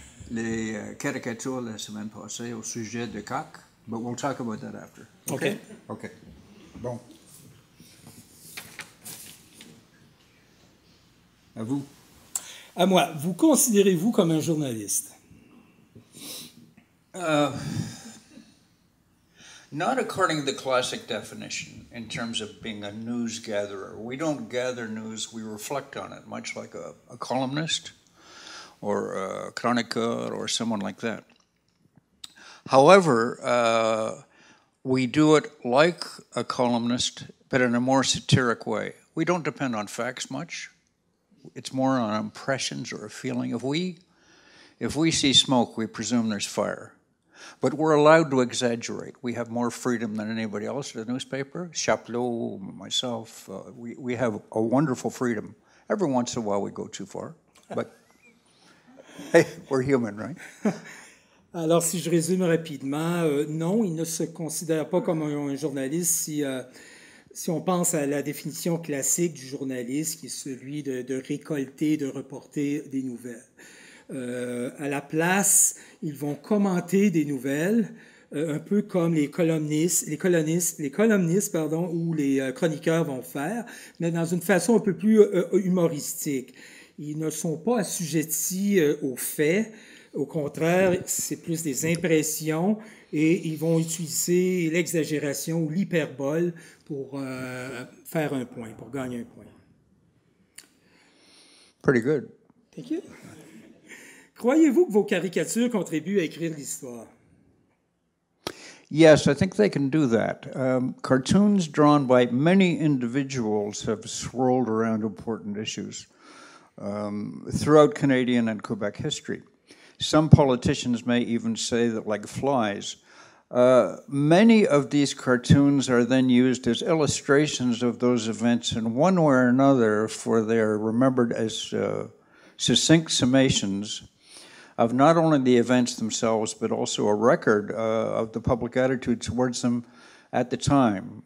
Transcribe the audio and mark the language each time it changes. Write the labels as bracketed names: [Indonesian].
[French] Les caricatures la semaine passée au sujet de CAQ, [English] but we'll talk about that after. Okay. Okay. Bon. [French] À vous. À moi, vous considérez-vous comme un journaliste? [English] Not according to the classic definition in terms of being a news gatherer. We don't gather news, we reflect on it, much like a columnist or a chroniqueur or someone like that. However, we do it like a columnist, but in a more satiric way. We don't depend on facts much. It's more on impressions or a feeling. If we see smoke, we presume there's fire. But we're allowed to exaggerate. We have more freedom than anybody else at the newspaper. Chapelot, myself, we have a wonderful freedom. Every once in a while we go too far, but hey, we're human, right? [French] Alors, si je résume rapidement, non, il ne se considère pas comme un journaliste si on pense à la définition classique du journaliste, qui est celui de récolter, de reporter des nouvelles. À la place, ils vont commenter des nouvelles, un peu comme les columnistes ou les chroniqueurs vont faire, mais dans une façon un peu plus humoristique. Ils ne sont pas assujettis aux faits. Au contraire, c'est plus des impressions et ils vont utiliser l'exagération ou l'hyperbole pour faire un point, pour gagner un point. [English] Pretty good. Thank you. [French] Croyez-vous que vos caricatures contribuent à écrire l'histoire? [English] Yes, I think they can do that. Cartoons drawn by many individuals have swirled around important issues throughout Canadian and Quebec history. Some politicians may even say that, like flies, many of these cartoons are then used as illustrations of those events in one way or another, for they are remembered as succinct summations of not only the events themselves, but also a record of the public attitude towards them at the time.